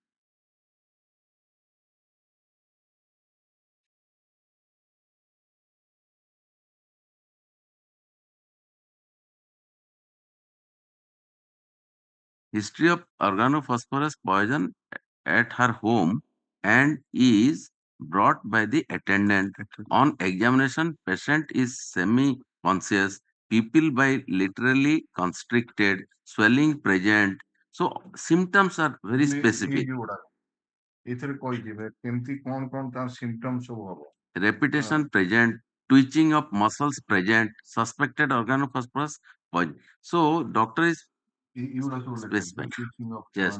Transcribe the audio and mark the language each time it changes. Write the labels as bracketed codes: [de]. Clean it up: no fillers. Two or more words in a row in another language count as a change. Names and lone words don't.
[en] History of organophosphorus poison at her home and is brought by the attendant. On examination, patient is semi-conscious, pupil by literally constricted, swelling present. So symptoms are very specific. [or] ଏଥିରେ କହିଯିବେ କେମିତି କଣ ତା symptoms ସବୁ ହବ. [en] Repetition present, twitching of muscles present, suspected organophosphorus poison. So doctor is specifying. Yes,